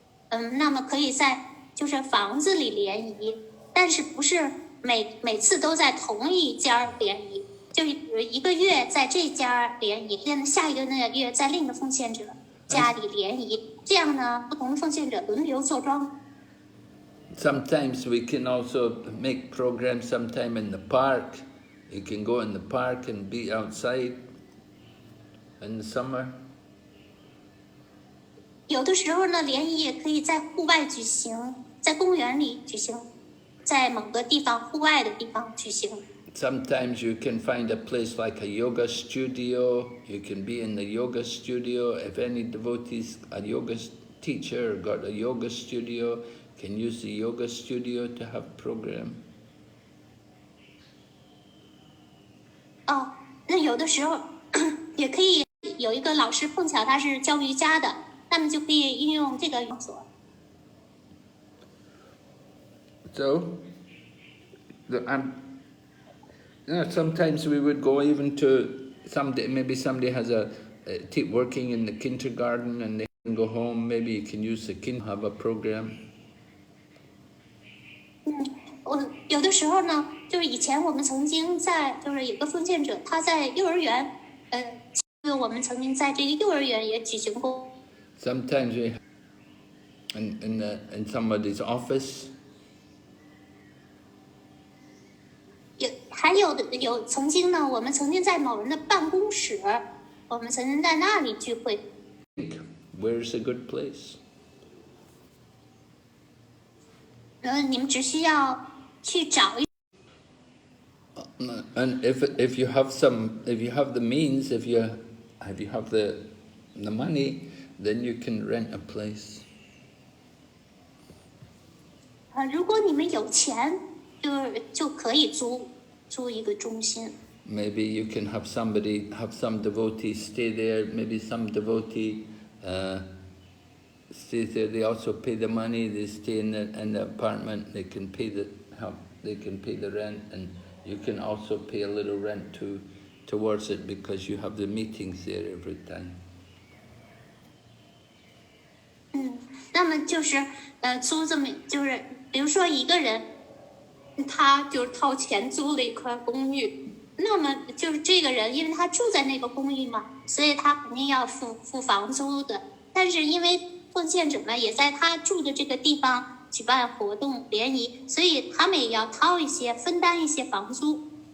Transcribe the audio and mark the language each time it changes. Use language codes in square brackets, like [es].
[zh] 那么可以在就是房子里联谊，但是不是每次都在同一家联谊，就一个月在这家联谊，下一个那个月在另一个奉献者家里联谊，这样呢，不同的奉献者轮流坐庄。 [en] Sometimes we can also make programs sometime in the park. You can go in the park and be outside in the summer. [zh] 有的时候呢，联谊也可以在户外举行，在公园里举行，在某个地方户外的地方举行。 [en] Sometimes you can find a place like a yoga studio. You can be in the yoga studio. If any devotees, a yoga teacher got a yoga studio, can use the yoga studio to have program. [zh] 那有的时候也可以有一个老师碰巧他是教瑜伽的，那么就可以运用这个场所。 [en] So, sometimes we would go even to maybe somebody has working in the kindergarten and they can go home. Maybe you can use the have a program. [zh] 我有的时候呢，就是以前我们曾经就是有个奉献者，他在幼儿园，我们曾经在这个幼儿园也举行过。 [en] Sometimes we in somebody's office. [zh] 还有曾经呢，我们曾经在某人的办公室，我们曾经在那里聚会。 [en] Where's a good place? [zh] 你们只需要去找一。 [en] And if you have the means, if you have the money, then you can rent a place. [zh] 如果你们有钱，就可以租一个中心。 [en] Maybe you can have some devotee stay there. Maybe some devotee stays there. They also pay the money. They stay in the apartment. They can pay the rent, and you can also pay a little rent towards it because you have the meetings there every time. [zh] 那么就是租这么就是比如说一个人，他就是掏钱租了一块公寓，那么就是这个人，因为他住在那个公寓嘛，所以他肯定要付房租的。但是因为奉献者们也在他住的这个地方举办活动联谊，所以他们也要掏一些，分担一些房租。